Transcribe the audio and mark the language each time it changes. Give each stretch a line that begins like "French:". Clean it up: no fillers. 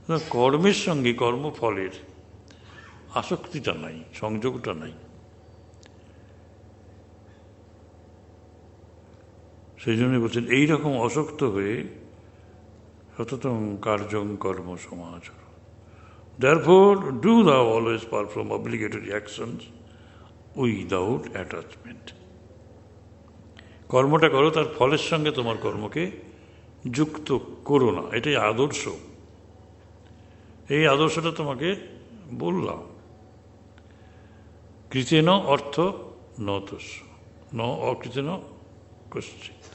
Bangla: কর্মের সঙ্গে কর্মফলের আসক্তিটা নাই, সংযোগটা নাই। সেই জন্য বলছেন এইরকম অশক্ত হয়ে
Sanskrit: সততং কার্যং কর্ম সমাচর।
English: Therefore, do thou always perform obligatory actions without attachment.
Bangla: কর্মটা করো, তার ফলের সঙ্গে তোমার কর্মকে যুক্ত করো না। এটাই আদর্শ। এই আদর্শটা তোমাকে বললাম।
Sanskrit: কৃতেন অর্থ ন তস্য ন অকৃতেন কশ্চিৎ।